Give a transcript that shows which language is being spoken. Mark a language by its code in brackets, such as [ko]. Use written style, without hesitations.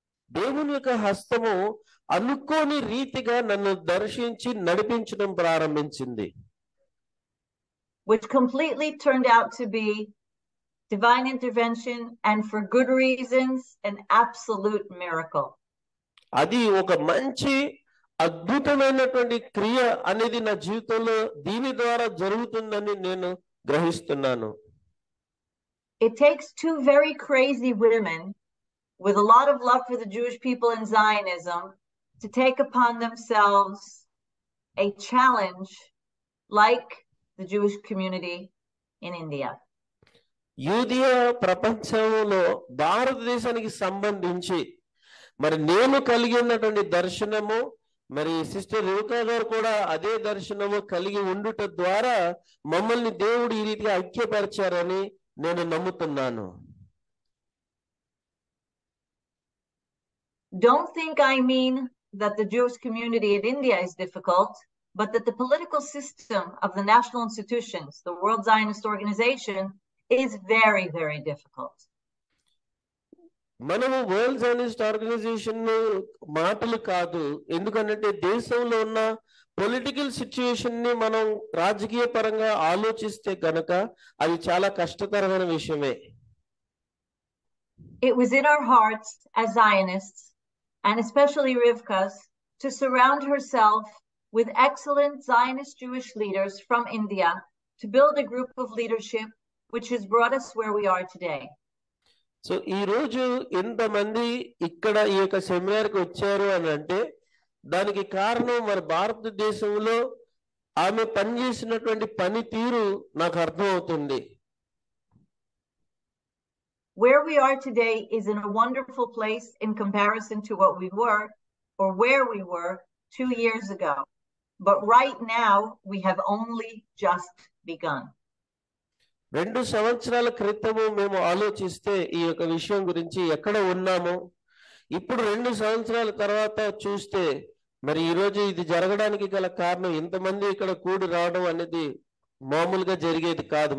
[te] దేవుని యొక్క హస్తము అనుకోని రీతిగా నన్ను దర్శించి నడిపించడం ప్రారంభించింది. [en] Which completely turned out to be divine intervention, and for good reasons, an absolute miracle. [te] అది ఒక మంచి అద్భుతమైనటువంటి క్రియ అనేది నా జీవితంలో దీని ద్వారా జరుగుతుందని నేను గ్రహిస్తున్నాను. [en] It takes two very crazy women with a lot of love for the Jewish people in Zionism to take upon themselves a challenge like the Jewish community in India. [te] యూదియా ప్రపంచంలో భారతదేశానికి సంబంధించి మరి నేను కలిగి ఉన్నటువంటి దర్శనము, మరి సిస్టర్ రుకా గారు కూడా అదే దర్శనము కలిగి ఉండుట ద్వారా మమ్మల్ని దేవుడు ఈ రీతిగా ఐక్యపరిచారని నేను నమ్ముతున్నాను. [en] Don't think I mean that the Jewish community in India is difficult, but that the political system of the national institutions, the World Zionist Organization, is very, very difficult. [te] మనము వరల్డ్ జైనిస్ట్ ఆర్గనైజేషన్ మాటలు కాదు, ఎందుకంటే దేశంలో ఉన్న political situation ని మనం రాజకీయ పరంగా ఆలోచిస్తే గనక అది చాలా కష్టతరమైన విషయమే. [en] It was in our hearts as Zionists, and especially Rivka's, to surround herself with excellent Zionist Jewish leaders from India to build a group of leadership which has brought us where we are today. [te] So ఈ రోజు ఎంతమంది ఇక్కడ ఈ యొక్క సెమినార్కి వచ్చారు అని అంటే దానికి కారణం మరి భారతదేశంలో ఆమె పనిచేసినటువంటి పనితీరు నాకు అర్థమవుతుంది. [en] Where we are today is in a wonderful place in comparison to what we were, or where we were 2 years ago. But right now we have only just begun. [te] 2 సంవత్సరాల క్రితము మేము ఆలోచిస్తే ఈ యొక్క విషయం గురించి ఎక్కడ ఉన్నామో ఇప్పుడు 2 సంవత్సరాల తర్వాత చూస్తే మరి ఈ రోజు ఇది జరగడానికి గల కారణం ఇంతమంది ఇక్కడ కూడి రావడం అనేది మామూలుగా జరిగేది కాదు.